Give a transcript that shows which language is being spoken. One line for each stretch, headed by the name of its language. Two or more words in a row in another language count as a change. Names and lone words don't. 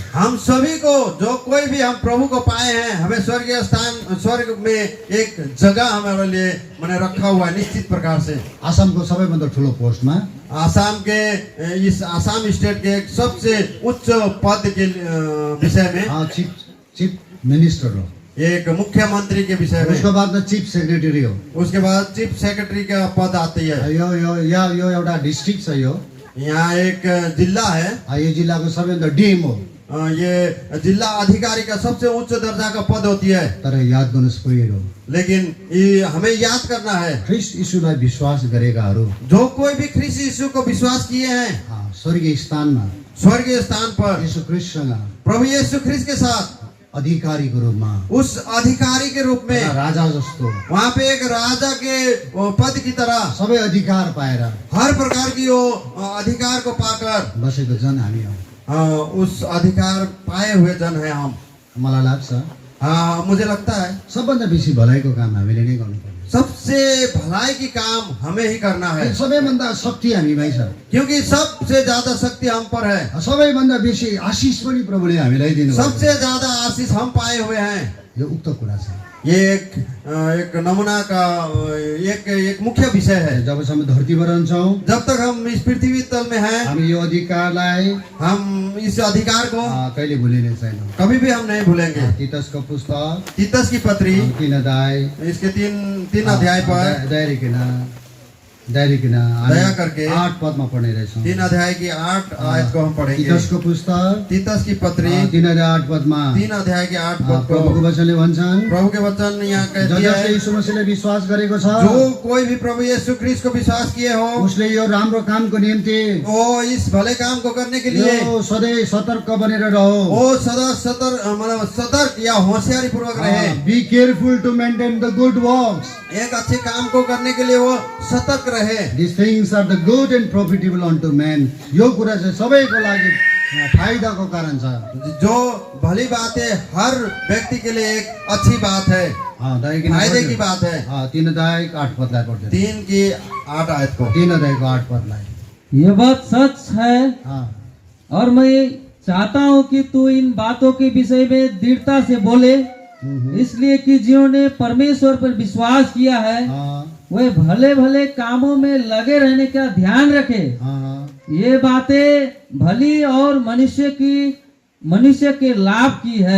Hindi: हम सभी को जो कोई भी हम प्रभु को पाए हैं, हमें स्वर्गीय स्थान स्वर्ग में एक जगह हमारे लिए मैंने रखा हुआ है निश्चित प्रकार से।
Nepali: आसामको सबैभन्दा ठुलो पोस्टमा
Hindi: आसाम के इस आसाम स्टेट के एक सबसे उच्च पद के विषय में
English: chief minister हो,
Hindi: एक मुख्यमंत्री के विषय में,
Nepali: उसको बादमा
English: chief secretary
Nepali: हो।
Hindi: उसके बाद
English: chief secretary
Hindi: का पद आती है।
Nepali: यो एउटा डिस्ट्रिक्ट छ, यो
Hindi: यहाँ एक जिला है,
Nepali: यो जिल्लाको सबैभन्दा डिएम हो।
Hindi: ये जिला अधिकारी का सबसे उच्च दर्जा का पद होती है।
Nepali: तर याद गर्नुहोस् पुगेर हो,
Hindi: लेकिन ये हमें याद करना है,
Nepali: ख्रीष्ट यीशुलाई विश्वास गरेकाहरू
Hindi: जो कोई भी ख्रीष्ट यीशु को विश्वास किए हैं,
Nepali: स्वर्गीय स्थानमा
Hindi: स्वर्गीय स्थान पर
Nepali: यीशु ख्रीष्टसँग
Hindi: प्रभु यीशु ख्रीष्ट के साथ
Nepali: अधिकारीको रूपमा,
Hindi: उस अधिकारी के रूप में,
Nepali: राजा जस्तो
Hindi: वहाँ पे एक राजा के पद की तरह
Nepali: सबै अधिकार पाएर
Hindi: हर प्रकार की वो अधिकार को पाकर
Nepali: बसेको जन हामी हौ।
Hindi: उस अधिकार पाए हुए जन है हम।
Nepali: मलाई लाग्छ
Hindi: मुझे लगता है
Nepali: सबभन्दा बेसी भलाइको काम हामीले नै गर्नुपर्छ।
Hindi: सबसे भलाई की काम हमें ही करना है,
Nepali: सबैभन्दा शक्ति हामीमै छ,
Hindi: क्योंकि सबसे ज्यादा शक्ति हम पर है,
Nepali: सबैभन्दा बेसी आशिष पनि प्रभुले हामीलाई दिनुभएको छ।
Hindi: सबसे ज्यादा आशीष हम पाए हुए हैं।
Nepali: यो उक्त कुरा छ।
Hindi: ये एक नमूना का एक मुख्य विषय है।
Nepali: जबसम्म धरतीमा रहन्छौँ,
Hindi: जब तक हम इस पृथ्वी तल में हैं,
Nepali: हामी यो अधिकारलाई
Hindi: हम इस अधिकार को
Nepali: कहिले भुलिने छैनौँ।
Hindi: कभी भी हम नहीं भूलेंगे।
Nepali: तीतसको पुस्तक
Hindi: तीतस की पत्री
Nepali: 3 अध्याय
Hindi: इसके तीन अध्याय पर
Nepali: त्यहाँदेखि
Hindi: दया करके
Nepali: 8 पदमा पढ्ने रहेछौँ।
Hindi: 3 अध्याय की 8 आयत को हम पढ़ेंगे।
Nepali: तीतसको पुस्तक
Hindi: तीतस की पत्री
Nepali: 3 अध्याय 8 पदमा
Hindi: 3 अध्याय के 8 पद को
Nepali: प्रभुको वचनले भन्छन्,
Hindi: प्रभु के वचन यहाँ कहती
Nepali: जसले
Hindi: है,
Nepali: यीशु मसीहले विश्वास गरेको छ
Hindi: जो कोई भी प्रभु यीशु ख्रिस्ट को विश्वास किए हो,
Nepali: उसले यो राम्रो कामको निम्ति
Hindi: वो इस भले काम को करने के लिए
Nepali: यो सधैँ सतर्क बनेर रहो।
Hindi: वो सदा सतर्क या होशियारी पूर्वक रहे।
English: be careful to maintain the good works.
Hindi: एक अच्छे काम को करने के लिए वो सतर्क रहे।
English: These things are the good and profitable unto men.
Nepali: यो कुरा चाहिँ सबैको लागि फाइदाको कारण छ।
Hindi: जो भली बात है हर व्यक्ति के लिए एक अच्छी बात है, फायदे की बात है।
Nepali: 3 अध्याय 8 पदलाई पढ्दै
Hindi: 3 की 8 आयत को
Nepali: 3 अध्यायको 8 पदलाई।
Hindi: ये बात सच है हाँ, और मैं चाहता हूँ कि तू इन बातों के विषय में दृढ़ता से बोले, इसलिए कि जिन्होंने परमेश्वर पर विश्वास किया है वे भले भले कामों में लगे रहने का ध्यान रखे। ये बातें भली और मनुष्य के लाभ की है।